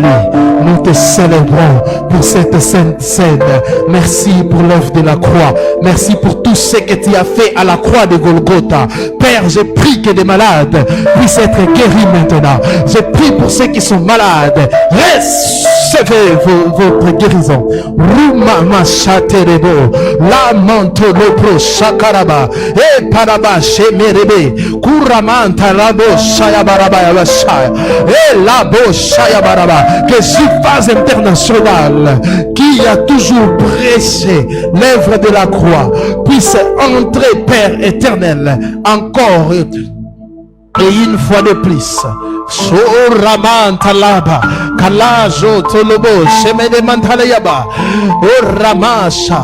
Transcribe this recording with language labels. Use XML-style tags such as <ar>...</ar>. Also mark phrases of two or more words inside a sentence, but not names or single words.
<fr>Nous te célébrons pour cette sainte scène. Merci pour l'œuvre de la croix. Merci pour tout ce que tu as fait à la croix de Golgotha. Père, je prie que les malades puissent être guéris maintenant. Je prie pour ceux qui sont malades. Recevez votre guérison. Rumama chaterebo. Lamanto lopro shakaraba. Et paraba shemerebe. Kuramanta labo shayabaraba yabashaya. Et labo shayabaraba. Que phase internationale qui a toujours prêché l'œuvre de la croix puisse entrer, Père éternel, encore et une fois de plus. Soramantalaba Kalajo Tolobo Shemede Mantalayaba Oramasha.</fr>